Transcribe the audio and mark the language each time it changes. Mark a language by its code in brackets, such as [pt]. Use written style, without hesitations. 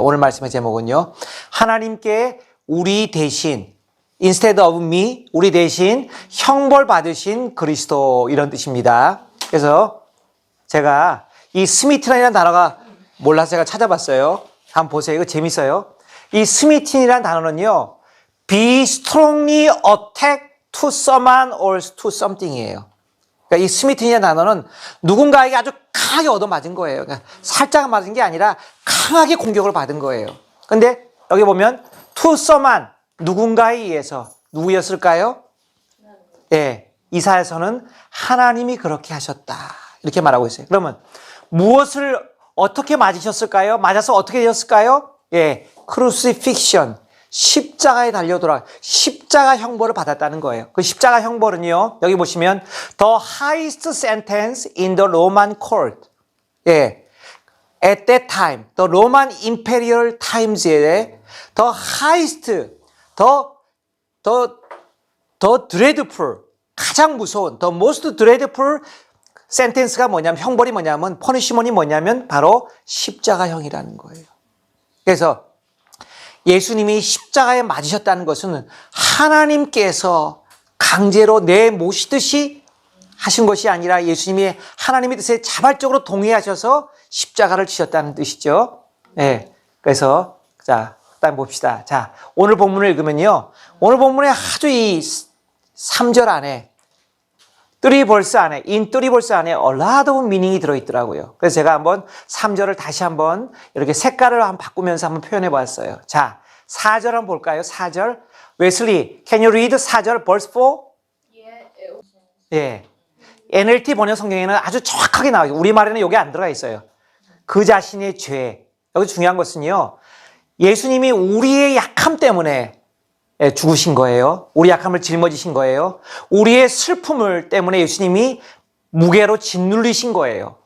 [ko] 오늘 말씀의 제목은요. 하나님께 우리 대신, [en] instead of me, [ko] 우리 대신 형벌 받으신 그리스도. 이런 뜻입니다. 그래서 제가 이 스미튼이라는 단어가 몰라서 제가 찾아봤어요. 한번 보세요. 이거 재밌어요. 이 스미튼이라는 단어는요. [en] be strongly attacked to someone or to something이에요. [ko] 그러니까 이 스미튼이라는 단어는 누군가에게 아주 강하게 얻어맞은 거예요. 그러니까 살짝 맞은 게 아니라 강하게 공격을 받은 거예요. 근데 여기 보면 to someone, 누군가에 의해서. 누구였을까요? 예, 이사야서는 하나님이 그렇게 하셨다. 이렇게 말하고 있어요. 그러면 무엇을 어떻게 맞으셨을까요? 맞아서 어떻게 되었을까요? 예, crucifixion, 십자가에 달려돌아 십자가 형벌을 받았다는 거예요. 그 십자가 형벌은요, 여기 보시면 [en] the highest sentence in the Roman court. 예, at that time, the Roman imperial times에 the highest, the dreadful, [ko] 가장 무서운, [en] the most dreadful [ko] 센텐스가 뭐냐면, 형벌이 뭐냐면, 퍼니시먼이 뭐냐면 바로 십자가형이라는 거예요. 그래서 예수님이 십자가에 맞으셨다는 것은 하나님께서 강제로 내모시듯이 하신 것이 아니라 예수님이 하나님의 뜻에 자발적으로 동의하셔서 십자가를 지셨다는 뜻이죠. 네. 그래서 자, 일단 봅시다. 자, 오늘 본문을 읽으면요. 오늘 본문에 아주 이 3절 안에 [en] in 3 verse [ko] 안에 [en] a lot of meaning [ko] 이 들어있더라고요. 그래서 제가 한번 3절을 다시 한번 이렇게 색깔을 한번 바꾸면서 한번 표현해 봤어요. 자, 4절 한번 볼까요? 4절. [en] 웨슬리, can you read 4절 verse 4? [ko] 예. NLT 번역 성경에는 아주 정확하게 나와요. 우리말에는 여기 안 들어가 있어요. 그 자신의 죄. 여기 중요한 것은요. 예수님이 우리의 약함 때문에 죽으신 거예요. 우리 약함을 짊어지신 거예요. 우리의 슬픔을 때문에 예수님이 무게로 짓눌리신 거예요.